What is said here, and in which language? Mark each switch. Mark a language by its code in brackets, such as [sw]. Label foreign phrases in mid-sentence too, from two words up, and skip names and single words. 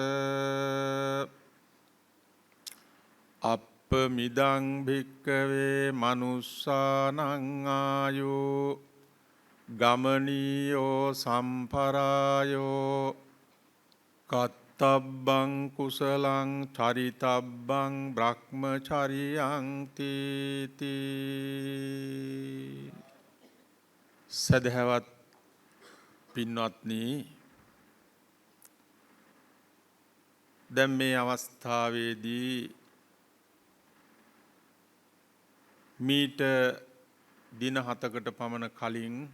[pi] අප්පමිදං භික්කවේ මනුස්සානං ආයෝ ගමනීයෝ සම්පරායෝ කත්තබ්බං කුසලං චරිතබ්බං බ්‍රහ්මචරියං තීති. [si] සදහවත් පින්වත්නි, දැන් මේ අවස්ථාවේදී මීට දින 7කට පමණ කලින්